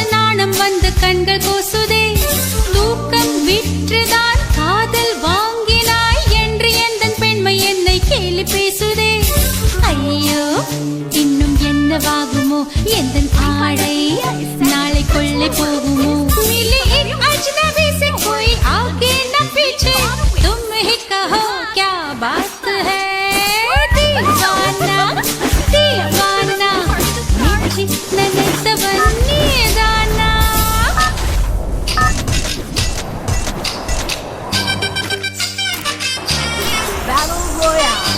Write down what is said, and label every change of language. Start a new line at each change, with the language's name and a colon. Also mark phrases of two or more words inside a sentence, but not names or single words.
Tamil: நாணம் வந்து கண்கள் கோசுதே தூக்கம் விற்றுதான் காதல் வாங்கினாய் என்று எந்த பெண்மை என்னை கேலி பேசுதே ஐயோ இன்னும் என்னவாகுமோ எந்த ஆடை நாளை கொள்ளை போகுமோ
Hindi: मिली एक अजनबी से कोई आगे न पीछे तुम ही कहो क्या बात है दीवाना दीवाना मुझे नन्हे दाना Battle Royale.